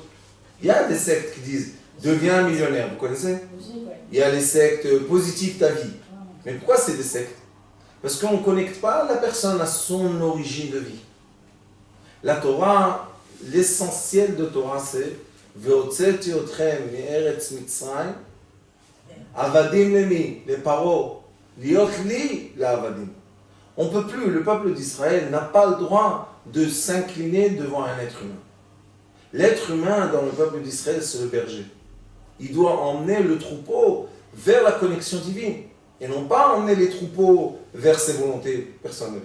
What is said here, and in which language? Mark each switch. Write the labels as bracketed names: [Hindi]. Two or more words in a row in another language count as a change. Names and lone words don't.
[French] Il y a des sectes qui disent deviens millionnaire, vous connaissez? Il y a les sectes positive ta vie. Mais pourquoi c'est des sectes? Parce qu'on ne connecte pas la personne à son origine de vie. La Torah, l'essentiel de Torah, c'est [Hebrew] והוצאתי אתכם מארץ מצרים, עבדים למי, les paro, להיות לי לעבדים. [French] On ne peut plus, le peuple d'Israël n'a pas le droit de s'incliner devant un être humain. L'être humain dans le peuple d'Israël, c'est le berger. Il doit emmener le troupeau vers la connexion divine et non pas emmener les troupeaux vers ses volontés personnelles.